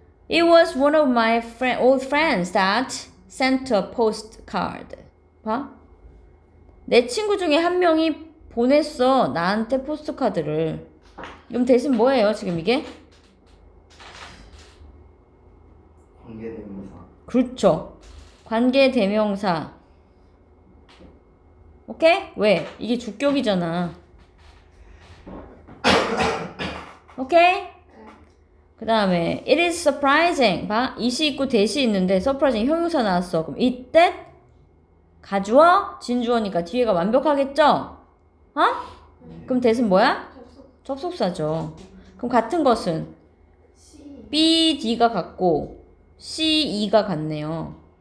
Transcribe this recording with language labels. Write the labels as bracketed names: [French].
[English] It was one of my old friends that sent a postcard. [Korean] 봐. 내 친구 중에 한 명이 보냈어. 나한테 포스트카드를. 그럼 대신 뭐예요? 지금 이게? 관계대명사. 그렇죠. 관계대명사. 오케이? 왜? 이게 주격이잖아. 오케이? 그 다음에 [English] it is surprising. [Korean] 봐. 이시 있고 대시 있는데 surprising 형용사 나왔어. 그럼 it that 가주어 진주어니까 뒤에가 완벽하겠죠? 어? 그럼 that은 뭐야? 접속. 접속사죠. 그럼 같은 것은 C. B, D가 같고 C, E가 같네요.